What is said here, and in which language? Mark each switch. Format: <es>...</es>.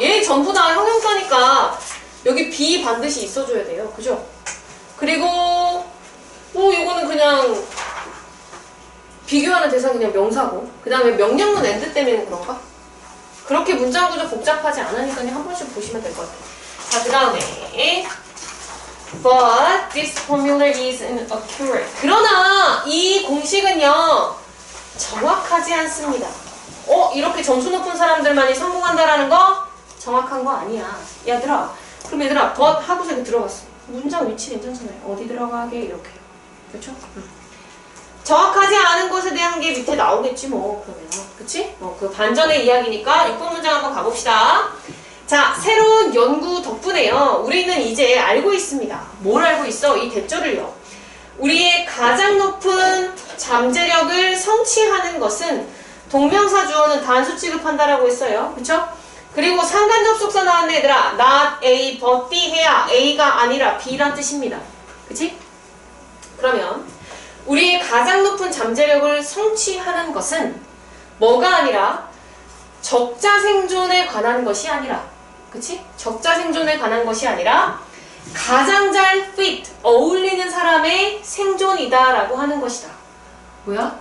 <ko>얘 전부 다 형용사니까 여기 be 반드시 있어줘야 돼요. 그죠? 그리고 뭐 이거는 그냥 비교하는 대상이 그냥 명사고 그 다음에 명령문 and 때문에 그런가? 그렇게 문장 구조 복잡하지 않으니까 그냥 한 번씩 보시면 될 것 같아요.</ko> <en>자, 그 다음에 But this formula is inaccurate.</en> <ko>그러나 이 공식은요 정확하지 않습니다. 이렇게 점수 높은 사람들만이 성공한다라는 거 정확한 거 아니야. 얘들아, 그럼 얘들아 but 하고서 이렇게 들어갔어. 문장 위치 괜찮잖아요. 어디 들어가게 이렇게. 그렇죠? 정확하지 않은 것에 대한 게 밑에 나오겠지 뭐. 그러면 그치? 그 반전의 이야기니까 6번 문장 한번 가봅시다. 자, 새로운 연구 덕분에요 우리는 이제 알고 있습니다. 뭘 알고 있어? 이 대조를요. 우리의 가장 높은 잠재력을 성취하는 것은 동명사 주어는 단수 취급한다라고 했어요. 그쵸? 그리고 상관 접속사 나왔네 얘들아.</ko> <en>not A but B</en> <ko>해야 A가 아니라 B란 뜻입니다. 그치? 그러면 우리의 가장 높은 잠재력을 성취하는 것은 뭐가 아니라 적자 생존에 관한 것이 아니라 그치? 적자 생존에 관한 것이 아니라 가장 잘 fit, 어울리는 사람의 생존이다 라고 하는 것이다. 뭐야?</ko>